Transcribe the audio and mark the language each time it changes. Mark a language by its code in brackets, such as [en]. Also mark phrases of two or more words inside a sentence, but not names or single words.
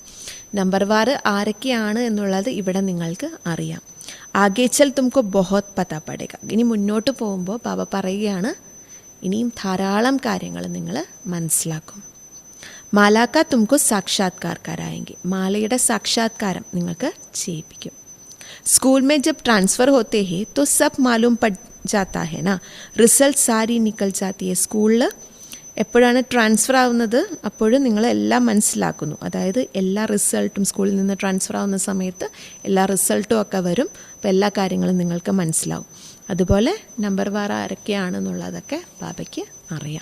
[ml] നമ്പർ വാർ ആരൊക്കെയാണ് എന്നുള്ളത് ഇവിടെ നിങ്ങൾക്ക് അറിയാം. [hi] आगे चल तुमको बहुत पता पड़ेगा. [ml] ഇനി മുന്നോട്ട് പോകുമ്പോൾ ബാബ പറയുകയാണ്, ഇനിയും ധാരാളം കാര്യങ്ങൾ നിങ്ങൾ മനസ്സിലാക്കും. [hi] माला का तुमको साक्षात्कार करायेंगे. [ml] മാലയുടെ സാക്ഷാത്കാരം നിങ്ങൾക്ക് ചെയ്യിപ്പിക്കും. [hi] स्कूल में जब ट्रांसफ़र होते हैं तो सब मालूम पड़ जाता है ना. रिजल्ट सारी निकल जाती है. [ml] സ്കൂളിൽ എപ്പോഴാണ് ട്രാൻസ്ഫർ ആവുന്നത് അപ്പോഴും നിങ്ങളെല്ലാം മനസ്സിലാക്കുന്നു. അതായത് എല്ലാ റിസൾട്ടും സ്കൂളിൽ നിന്ന് ട്രാൻസ്ഫർ ആവുന്ന സമയത്ത് എല്ലാ റിസൾട്ടും ഒക്കെ വരും. അപ്പോൾ എല്ലാ കാര്യങ്ങളും നിങ്ങൾക്ക് മനസ്സിലാവും. അതുപോലെ നമ്പർ വാർ ആരൊക്കെയാണെന്നുള്ളതൊക്കെ ബാബയ്ക്ക് അറിയാം.